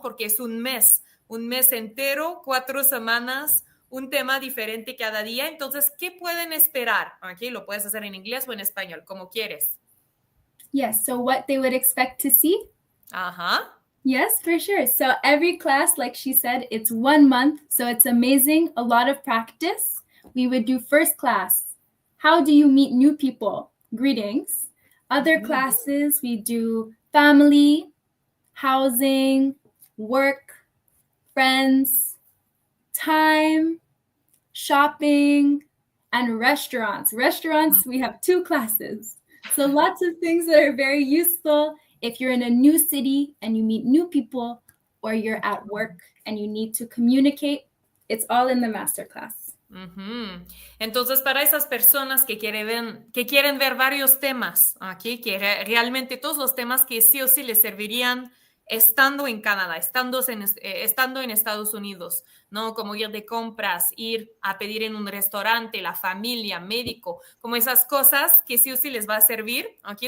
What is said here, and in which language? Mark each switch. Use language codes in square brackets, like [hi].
[es] Porque es un mes entero, 4 semanas, un tema diferente cada día. Entonces, ¿qué pueden esperar? Okay, lo puedes hacer en inglés o en español, como quieres. [en] Yes, so what they would expect to see? Uh-huh. Yes, for sure. So every class, like she said, it's 1 month. So it's amazing. A lot of practice. We would do first class. How do you meet new people? Greetings. Other classes, we do family, housing, work, friends, time, shopping, and restaurants. Restaurants, we have 2 classes. So lots of things that are very useful if you're in a new city and you meet new people, or you're at work and you need to communicate. It's all in the masterclass. [es] Entonces, para esas personas que quieren ver varios temas, ¿okay? Que realmente todos los temas que sí o sí les servirían estando en Canadá, estando en Estados Unidos, ¿no? Como ir de compras, ir a pedir en un restaurante, la familia, médico, como esas cosas que sí o sí les va a servir, ¿okay?